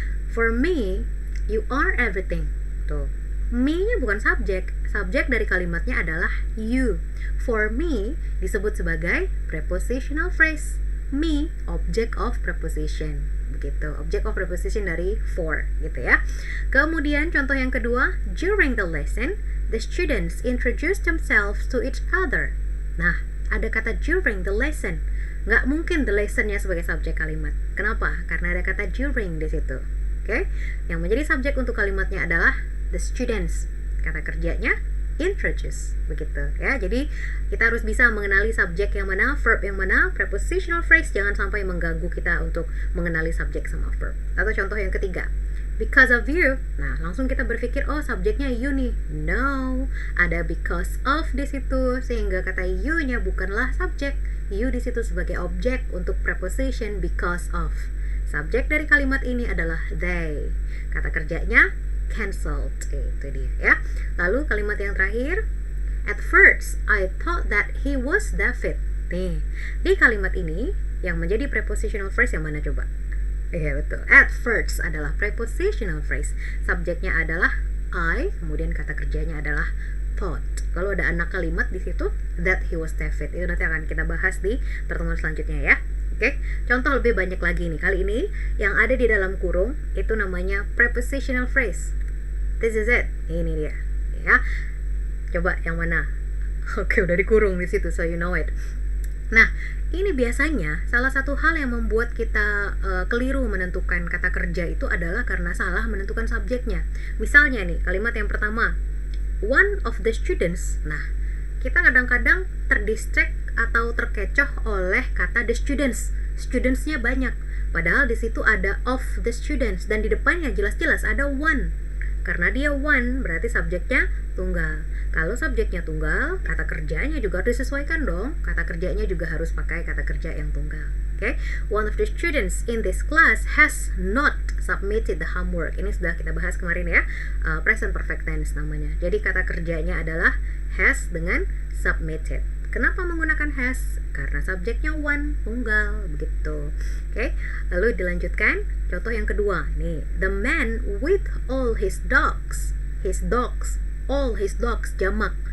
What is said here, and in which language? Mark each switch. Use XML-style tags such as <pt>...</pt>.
<en>For me, you are everything.</en> <id>Tuh. Me-nya bukan subjek. Subjek dari kalimatnya adalah you. For me disebut sebagai prepositional phrase. Me, object of preposition. Begitu, object of preposition dari for gitu ya. Kemudian contoh yang kedua,</id> <en>during the lesson, the students introduce themselves to each other.</en> <id>Nah, ada kata during the lesson. Nggak mungkin the lesson-nya sebagai subjek kalimat. Kenapa? Karena ada kata during di situ. Oke? Yang menjadi subjek untuk kalimatnya adalah the students. Kata kerjanya introduce, begitu ya. Jadi kita harus bisa mengenali subjek yang mana, verb yang mana. Prepositional phrase jangan sampai mengganggu kita untuk mengenali subjek sama verb. Atau contoh yang ketiga,</id> <en>because of you.</en> <id>Nah, langsung kita berpikir, oh subjeknya you nih. No, ada because of di situ, sehingga kata you-nya bukanlah subjek. You di situ sebagai objek untuk preposition because of. Subjek dari kalimat ini adalah they. Kata kerjanya cancelled, itu dia ya. Lalu kalimat yang terakhir,</id> <en>at first I thought that he was David.</en> <id>Nih, di kalimat ini yang menjadi prepositional phrase yang mana coba? Iya betul, at first adalah prepositional phrase. Subjeknya adalah I, kemudian kata kerjanya adalah</id> <en>thought.</en> <id>Kalau ada anak kalimat di situ,</id> <en>that he was David.</en> <id>Itu nanti akan kita bahas di pertemuan selanjutnya ya. Oke, contoh lebih banyak lagi nih. Kali ini yang ada di dalam kurung itu namanya prepositional phrase.</id> <en>This is it.</en> <id>Ini dia. Ya. Coba yang mana? Oke, udah dikurung di situ,</id> <en>so you know it.</en> <id>Nah, ini biasanya salah satu hal yang membuat kita keliru menentukan kata kerja itu adalah karena salah menentukan subjeknya. Misalnya nih, kalimat yang pertama,</id> <en>one of the students.</en> <id>Nah, kita kadang-kadang terdistract atau terkecoh oleh kata the students. Studentsnya banyak. Padahal di situ ada of the students dan di depannya jelas-jelas ada one. Karena dia one, berarti subjeknya tunggal. Kalau subjeknya tunggal, kata kerjanya juga harus disesuaikan dong. Kata kerjanya juga harus pakai kata kerja yang tunggal.</id> <en>Oke, one of the students in this class has not submitted the homework.</en> <id>Ini sudah kita bahas kemarin ya. Present perfect tense namanya. Jadi kata kerjanya adalah has dengan submitted. Kenapa menggunakan has? Karena subjeknya one, tunggal, begitu. Oke, lalu dilanjutkan. Contoh yang kedua, nih,</id> <en>the man with all his dogs, all his dogs jamak.</en>